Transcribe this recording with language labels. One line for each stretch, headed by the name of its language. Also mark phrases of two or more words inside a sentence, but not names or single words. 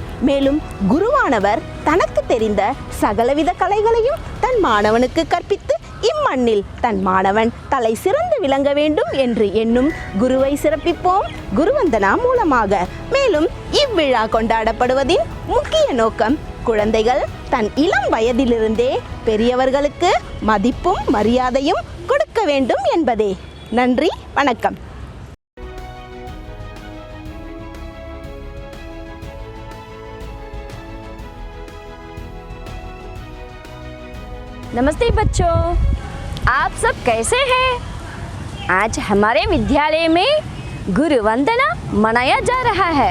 Tamil: மேலும் குருவானவர் தனக்கு தெரிந்த சகலவித கலைகளையும் தன் மாணவனுக்கு கற்பித்து இம்மண்ணில் தன் மாணவன் தலை சிறந்து விளங்க வேண்டும் என்று எண்ணும் குருவை சிறப்பிப்போம் குருவந்தனா மூலமாக. மேலும் இவ்விழா கொண்டாடப்படுவதின் முக்கிய நோக்கம் குழந்தைகள் தன் இளம் வயதிலிருந்தே பெரியவர்களுக்கு மதிப்பும் மரியாதையும் கொடுக்க வேண்டும் என்பதே. நன்றி, வணக்கம்.
Hindi: नमस्ते बच्चों, आप सब कैसे हैं? आज हमारे विद्यालय में गुरु वंदना मनाया जा रहा है।